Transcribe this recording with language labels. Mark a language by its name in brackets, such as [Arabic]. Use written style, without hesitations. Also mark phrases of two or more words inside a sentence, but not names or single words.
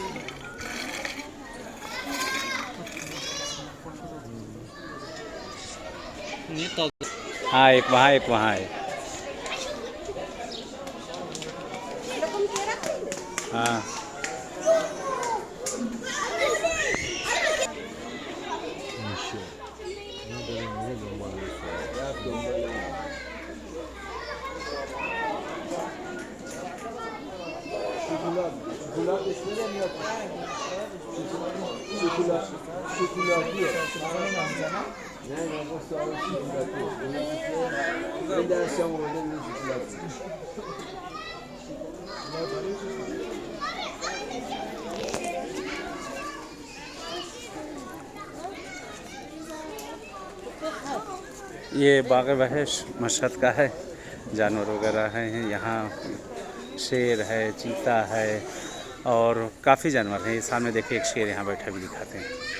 [Hindi] नहीं तो हाँ एक वहाँ है हाँ [Turkish] Şokulat ismi de mi yok? Şokulatlı. Ne bu sonra şokulatlı. Ben de akşam orada bir şokulatlı. [Hindi] ये बाग वहश मशहद का है. जानवर वगैरह हैं यहाँ. शेर है, चीता है और काफ़ी जानवर हैं. ये सामने देखिए एक शेर यहाँ बैठा भी दिखाते हैं.